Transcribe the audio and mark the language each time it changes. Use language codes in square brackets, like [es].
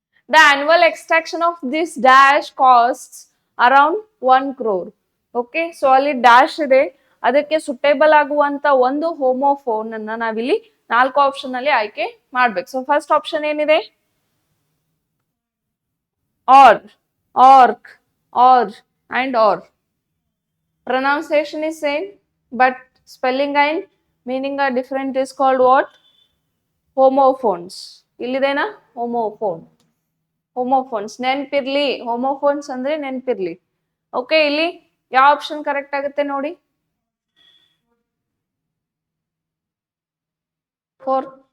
[en] The annual extraction of this dash costs around 1 crore. [kn] Okay, so ಅಲ್ಲಿ dash ಇದೆ, ಅದಕ್ಕೆ suitable ಆಗುವಂತ ಒಂದು ಹೋಮೋಫೋನ್ ಅನ್ನ ನಾವಿಲ್ಲಿ 4 ಆಪ್ಷನ್ ಅಲ್ಲಿ ಆಯ್ಕೆ ಮಾಡ್ಬೇಕು. [en] So first option ಏನಿದೆ? Are, arc, are and are. Pronunciation is same, but spelling and meaning are different, is called what? Homophones. [kn] ಇಲ್ಲಿದೇನಾ? Homophone, homophones ನೆನ್ಪಿರ್ಲಿ, homophones ಅಂದ್ರೆ ನೆನ್ಪಿರ್ಲಿ. ಓಕೆ, ಇಲ್ಲಿ ಯಾವ ಆಪ್ಷನ್ ಕರೆಕ್ಟ್ ಆಗುತ್ತೆ ನೋಡಿ? 4.